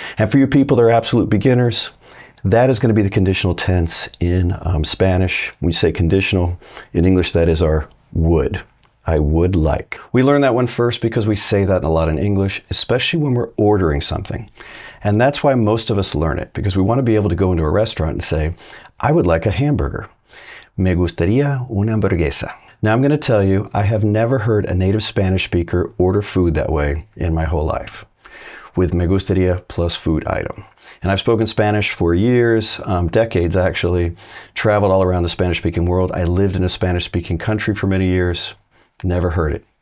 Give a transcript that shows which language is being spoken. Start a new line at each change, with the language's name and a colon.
English: And for you people that are absolute beginners, that is going to be the conditional tense in Spanish. When you say conditional, in English, that is our would. I would like. We learn that one first because we say that a lot in English, especially when we're ordering something. And that's why most of us learn it, because we want to be able to go into a restaurant and say, I would like a hamburger.
Spanish: Me gustaría una hamburguesa.
English: Now, I'm going to tell you, I have never heard a native Spanish speaker order food that way in my whole life, with me gustaría plus food item. And I've spoken Spanish for years, decades actually, traveled all around the Spanish-speaking world. I lived in a Spanish-speaking country for many years, never heard it.